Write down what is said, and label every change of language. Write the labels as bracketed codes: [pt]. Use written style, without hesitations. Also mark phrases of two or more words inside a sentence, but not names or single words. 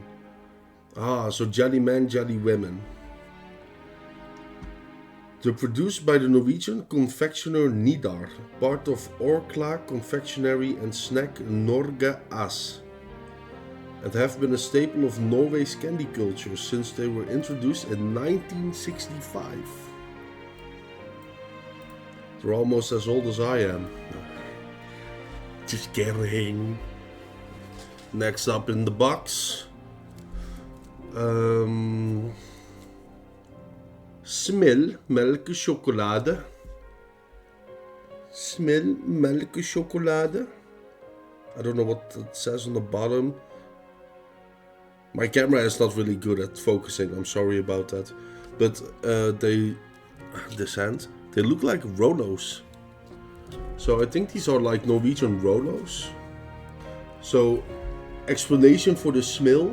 [en] Ah, so jelly man, jelly women. They're produced by the Norwegian confectioner Nidar, part of Orkla Confectionery and Snack Norge AS, and have been a staple of Norway's candy culture since they were introduced in 1965. They're almost as old as I am. Just kidding. Next up in the box. [no] Smil melkechocolade. Smil melkechocolade. [en] I don't know what it says on the bottom. My camera is not really good at focusing, I'm sorry about that. But they look like Rolos. So I think these are like Norwegian Rolos. So, explanation for the Smil.